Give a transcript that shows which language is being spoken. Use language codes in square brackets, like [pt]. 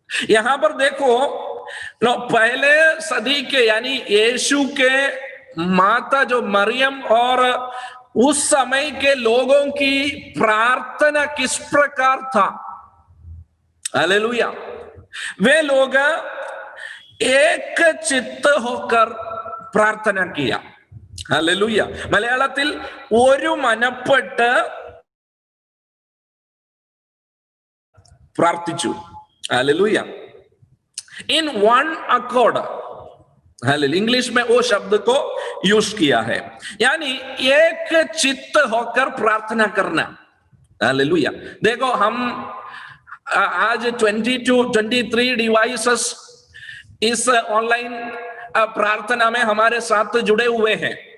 [hi] यहां पर देखो, पहले सदी के यानी यीशु के माता जो मरियम और उस समय के लोगों की प्रार्थना किस प्रकार था। हालेलुया। वे लोग एक चित्त होकर प्रार्थना किया। हालेलुया। [ml] മലയാളത്തിൽ ഒരു മനപ്പെട്ട് പ്രാർത്ഥിച്ചു। [hi] Hallelujah. [en] in one accord, [hi] English में वो शब्द को यूज किया है, यानी एक चित्त होकर प्रार्थना करना। हालेलुया। देखो, हम आज 23 डिवाइसेस इस ऑनलाइन प्रार्थना में हमारे साथ जुड़े हुए हैं।